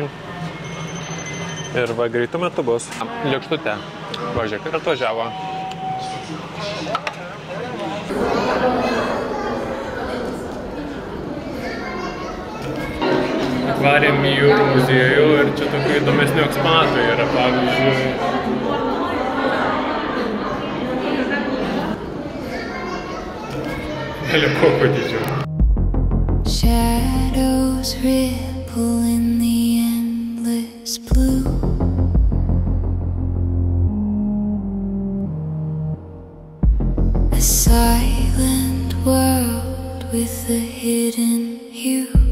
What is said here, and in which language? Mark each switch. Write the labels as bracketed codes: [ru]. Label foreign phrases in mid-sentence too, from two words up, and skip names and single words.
[lt] Ir va, greitų metų bus. Lėkštutė. Važiuok, ir atvažiavo. Atvarėm į jūrų muziejų ir čia tokių įdomesnių eksponatų yra, pavyzdžiui. [en] Shadows ripple in the endless blue. A silent world with a hidden hue.